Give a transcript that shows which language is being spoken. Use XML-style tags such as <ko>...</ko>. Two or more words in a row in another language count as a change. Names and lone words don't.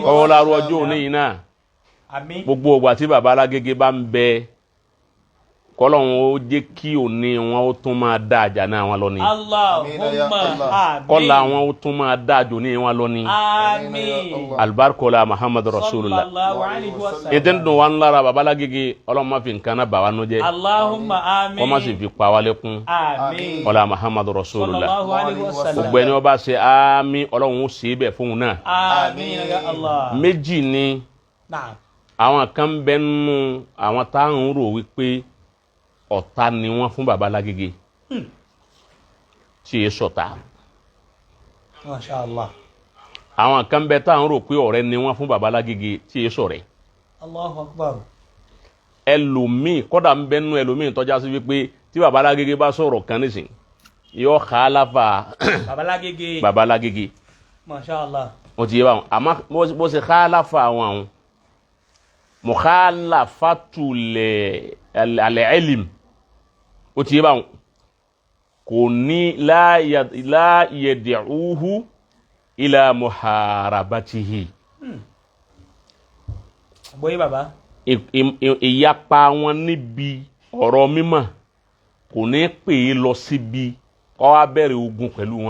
<yo>kọ́ wọlé arú ọjọ́ òní yìí náà. àmín. gbogbo ògbà tí baba Lágége bá ń bẹ kọ́lọ́run ó jẹ́ kí òní wọn ó tún máa dá àjà náà wọn lọ ni.</yo> <ar>اللهم آمين.</ar> <yo>kọ́lá wọn ó tún máa dá àjò ní wọn lọ ni. àmín. alibarikola Muhammad rasulullah.</yo> <ar>صلى الله عليه وسلم.</ar> <yo>ètò ń dùn wá ń lára baba Lágége ọlọ́run má fi nǹkan náà bà wá nú jẹ́.</yo> <ar>اللهم آمين.</ar> <yo>kọ́ má sì fi pa wá lẹ́kún. àmín. kọ́lá Muhammad rasulullah.</yo> <ar>صلى الله عليه وسلم.</ar> <yo>gbogbo ẹni wọ́n bá ṣe àmín ọlọ́run ó ṣe é bẹ̀ fún un náà.</yo> <ar>آمين يا الله.</ar> <yo>méjì ni Naam. àwọn kan bẹ nínú àwọn táwọn rò wípé ọ̀tá ni wọ́n fún baba Lágége tí yé sọ̀tá.</yo> <ar>ما شاء الله.</ar> <yo>àwọn kan bẹ táwọn rò pé ọ̀rẹ́ ni wọ́n fún baba Lágége tí yé sọ̀rẹ́.</yo> <ar>الله أكبر.</ar> <yo>ẹlòmíì kọ́dà ń bẹ nínú ẹlòmíì tọ́já sí wípé tí baba Lágége bá sọ̀rọ̀ kan nísìn yóò khalafa baba Lágége. baba Lágége.</yo> <ar>ما شاء الله.</ar> <yo>ó ti yé báwọn àmọ́ bó ṣe khalafa àwọn</yo> <ar>مخالفة العلم</ar> <yo>ó ti yé báwọn kò ní</yo> <ar>لا يدعوه إلى محاربته.</ar> <yo>Boye baba. ìyapa wọn níbi ọ̀rọ̀ mímọ́ kò ní pè é lọ síbi kó wá bẹ̀rẹ̀ ogun pẹ̀lú wọn.</yo>